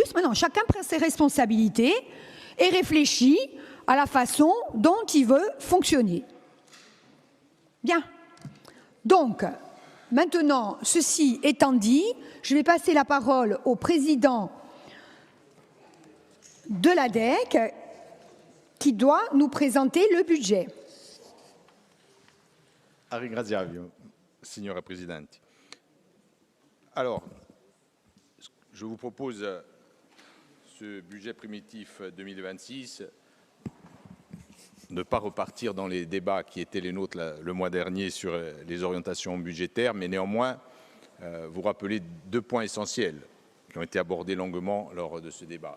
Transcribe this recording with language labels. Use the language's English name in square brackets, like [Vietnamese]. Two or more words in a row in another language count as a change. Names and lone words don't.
[French] Maintenant, chacun prend ses responsabilités et réfléchit à la façon dont il veut fonctionner. Bien. Donc, maintenant, ceci étant dit, je vais passer la parole au président de l'ADEC qui doit nous présenter le budget. [Italian] A ringraziarvi, signora Presidente. [French] Alors, je vous propose ce budget primitif 2026, ne pas repartir dans les débats qui étaient les nôtres le mois dernier sur les orientations budgétaires, mais néanmoins vous rappeler 2 points essentiels qui ont été abordés longuement lors de ce débat.